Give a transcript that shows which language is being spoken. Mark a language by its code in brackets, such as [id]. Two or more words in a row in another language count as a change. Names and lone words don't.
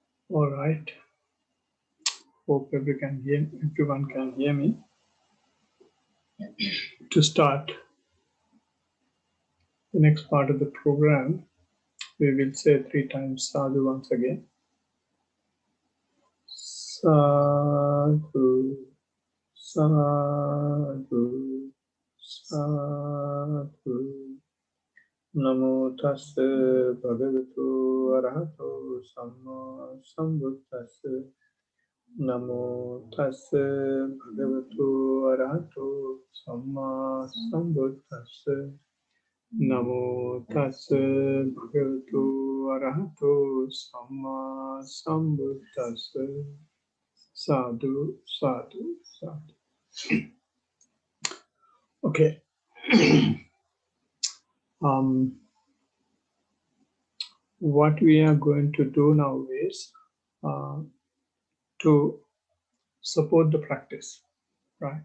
[en] All right. Hope everyone can hear me. To start the next part of the program, we will say 3 times sadhu once again. [pi] Sadhu, sadhu, sadhu. Namo tassa bhagavato arahato samma sambuddhassa. Namo tassa bhagavato arahato samma sambuddhassa. Namo tassa bhagavato arahato samma sambuddhassa. Sadhu, sadhu, sadhu. [en] Okay. What we are going to do now is to support the practice, right?